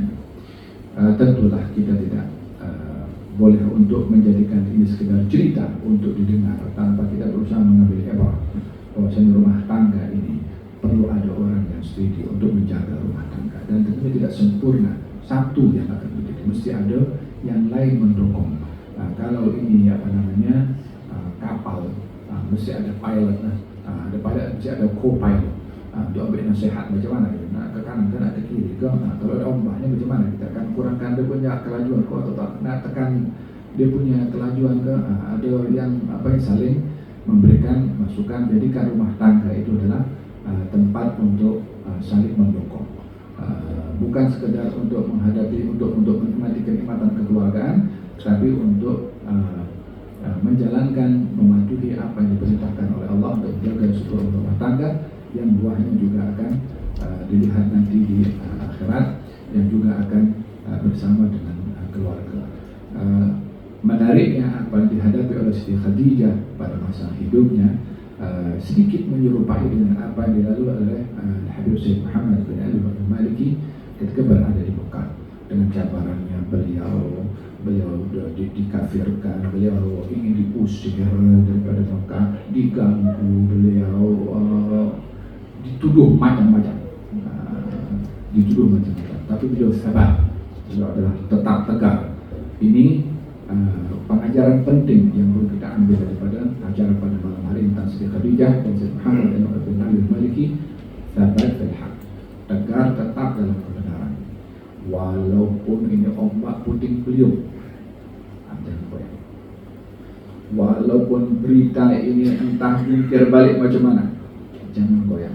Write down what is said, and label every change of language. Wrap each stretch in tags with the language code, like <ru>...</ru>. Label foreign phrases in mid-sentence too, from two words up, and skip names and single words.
<ms>Tentulah kita tidak boleh untuk menjadikan ini sekedar cerita untuk didengar tanpa kita berusaha mengambil ibrah bahwasanya rumah tangga ini perlu ada orang yang steady untuk menjaga rumah tangga, dan tentunya tidak sempurna satu yang akan menjadi, mesti ada yang lain mendukung. Kalau ini kapal, mesti ada pilot, mesti ada co-pilot. Dia ambil nasihat macam mana kita nak ke kanan ke nak ke kiri ke, kalau ada ombaknya macam mana kita akan kurangkan dia punya kelajuan ke atau tak nak tekan dia punya kelajuan ke. Ada yang saling memberikan masukan, jadikan rumah tangga itu adalah tempat untuk saling mendukung, bukan sekedar untuk menikmati kenikmatan kekeluargaan, tapi untuk menjalankan, mematuhi apa yang diperintahkan oleh Allah untuk menjaga sebuah rumah tangga yang buahnya juga akan dilihat nanti di akhirat, yang juga akan bersama dengan keluarga. Menariknya apa yang dihadapi oleh Siti Khadijah pada masa hidupnya sedikit menyerupai dengan apa yang dilalui oleh Habib Syekh Muhammad bin Ali al-Maliki ketika berada di Mekah. Dengan cabarannya beliau dikafirkan, beliau ingin diusir daripada Mekah, diganggu, beliau dituduh macam-macam tapi beliau sabar, beliau adalah tetap tegak. Ini pengajaran penting yang perlu kita ambil daripada acara pada malam hari tentang Siti Khadijah dan Sayyid Muhammad bin Al-Maliki. Sabar</ms> <ar>في الحق,</ar> <ms>tegar tetap dalam kebenaran, walaupun ini ombak puting beliung. Jangan goyang. Walaupun berita ini entah jungkir balik macam mana, jangan goyang.</ms>